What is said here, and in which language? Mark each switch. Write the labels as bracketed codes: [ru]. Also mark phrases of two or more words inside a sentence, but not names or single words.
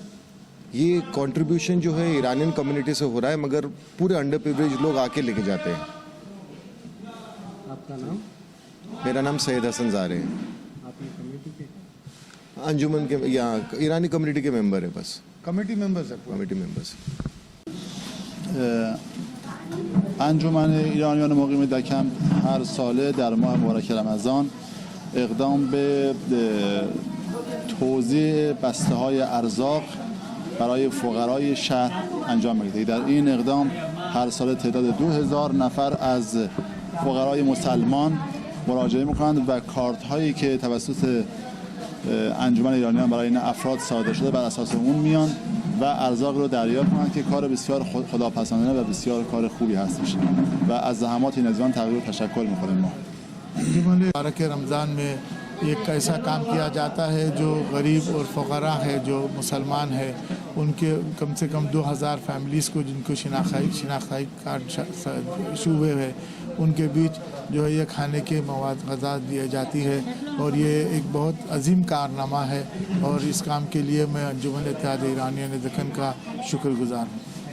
[hi] ये कंट्रीब्यूशन जो है [en] Iranian community [hi] से हो रहा है, मगर पूरे [en] under privilege [hi] लोग आके लेके जाते हैं। आपका नाम? मेरा नाम सैयद हसन ज़ारे है। आप ये कम्युनिटी के अंजुमन के यहाँ ईरानी कम्युनिटी के मेंबर है, बस [en] committee members है। committee members. [fa] انجمن ایرانیان مقیم دکن هر ساله در ماه مبارک رمضان اقدام به توزیع بسته‌های ارزاق برای فقرای شهر انجام می‌دهید. در این اقدام هر ساله تعداد 2000 نفر از فقرای مسلمان مراجعه می‌کنند و کارت‌هایی که توسط انجمن ایرانیان برای این افراد صادر شده بر اساس اون میان و ارزاق رو دریافت کنند که کار بسیار خداپسندانه و بسیار کار خوبی هستش و از زحمات این عزیزان تقدیر تشکر می‌کنیم ما. [hi] मुबारक रमज़ान में एक ऐसा काम किया जाता है जो गरीब और फ़क़रा है, जो मुसलमान है, उनके कम से कम 2000 फैमिलीज़ को जिनको शिनाख्ताई [en] card issue [hi] हुए है, उनके बीच जो है ये खाने के मवाद ग़ज़ा दी जाती है और ये एक बहुत अजीम कारनामा है और इस काम के लिए मैं अंजुमन इत्तेहाद ईरानियन दक्कन का शुक्रगुज़ार हूँ।